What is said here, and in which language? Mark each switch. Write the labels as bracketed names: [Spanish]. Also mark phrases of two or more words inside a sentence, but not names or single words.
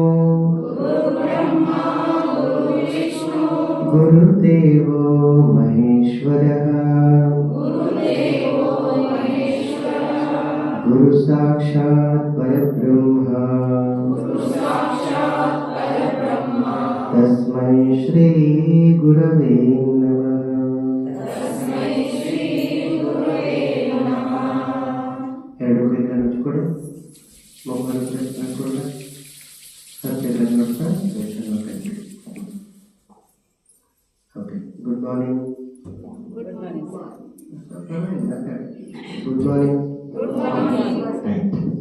[Sanskrit] गुरुदेवो महेश्वरः गुरु साक्षात् परब्रह्म ತಸ್ಮೈ ಶ್ರೀ ಗುರವೇ ನಮಃ. [Kannada] ಎರಡು ಕೈಗಳನ್ನು ಹಚ್ಕೊಡಿ, [English] mobile press [Kannada] ಮಾಡಿಕೊಳ್ಳಿ, ಹತ್ತಿರ ನೋಡ್ತಾ ದರ್ಶನ ಮಾಡಿ. [English] Okay, good morning. Good morning. Good morning. Good morning. Right.